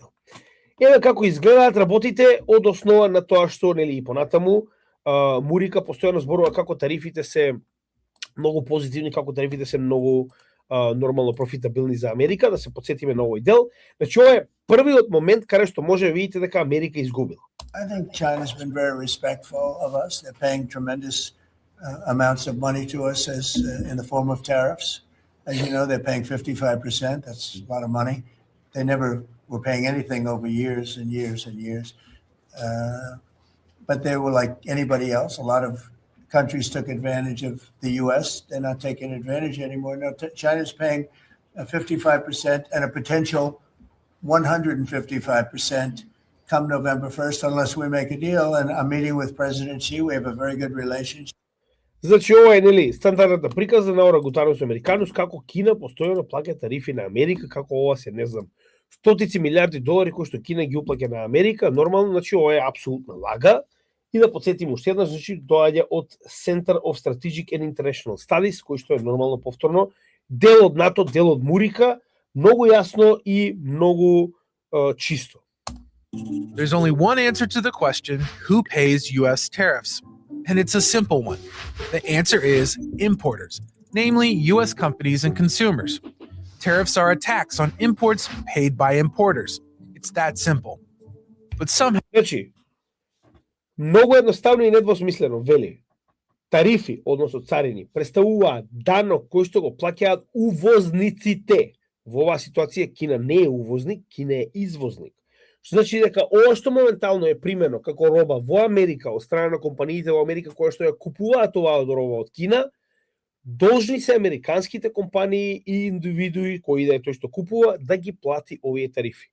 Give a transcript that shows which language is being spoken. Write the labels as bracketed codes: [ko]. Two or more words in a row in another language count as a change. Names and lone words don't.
[mk] Еве како изгледаат работите од основа на тоа што и понатаму Мурика постојано зборува како тарифите се многу позитивни, како тарифите се многу нормално профитабилни за Америка, да се подсетиме на овој дел. Значи, ова е првиот момент каде што може да видите дека Америка изгубила. [en] I think China's been very respectful of us. They're paying tremendous amounts of money to us as in the form of tariffs. As you know, they're paying 55%. That's a lot of money. They never were paying anything over years and years and years. But they were like anybody else. A lot of countries took advantage of the U.S. They're not taking advantage anymore. No, China's paying 55% and a potential 155% come November 1st, unless we make a deal. And I'm meeting with President Xi. We have a very good relationship. [mk] Значи, ова е, нели, стандардната приказа на орангутанус американус, како Кина постојано плаќа тарифи на Америка, како ова се, не знам, стотици милиарди долари кои што Кина ги уплаќа на Америка. Нормално, значи, ова е апсолутна лага. И да подсетим уште еднаш, значи, доаѓа од Center of Strategic and International Studies, кој што е нормално повторно дел од НАТО, дел од Мурика, многу јасно и многу чисто. [en] There's only one answer to the question, who pays U.S. tariffs? And it's a simple one. The answer is importers, namely U.S. companies and consumers. Tariffs are a tax on imports paid by importers. It's that simple. But somehow... [mk] Значи, многу едноставно и недвосмислено, вели, тарифи, односно царини, представуваат данок кој што го плаќаат увозниците. Во оваа ситуација Кина не е увозник, Кина е извозник. Што значи дека ова што моментално е примено како роба во Америка од страна на компаниите во Америка кои што ја купуваат оваа роба од Кина, должни се американските компании и индивидуи кои да е тој што купува да ги плати овие тарифи.